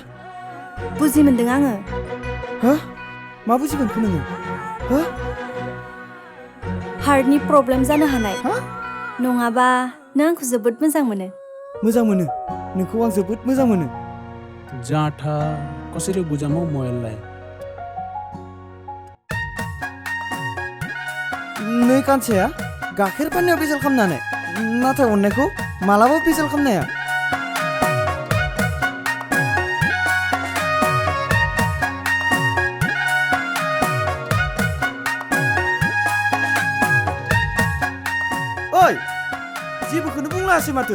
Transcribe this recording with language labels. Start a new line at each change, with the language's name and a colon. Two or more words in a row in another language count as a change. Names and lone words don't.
Bodo: बुजि मोनदों आङो हो मा बुजि मोनखो नोङो हो
English: heartni problem
Bodo: जानो हानाय हा नङाबा नों आंखौ जोबोद मोजां मोनो मोजां मोनो नोंखौ आं जोबोद मोजां मोनो
Nepali: जाँठा कसरी बुझामौ म यसलाई
Bodo: नै कान्छाया गाइखेर फाननायाव बेजाल खालामनानै नाथाय अननायखौ मालाबा बेजाल खालामनाया ओइ जेबोखौनो बुंलायासै माथो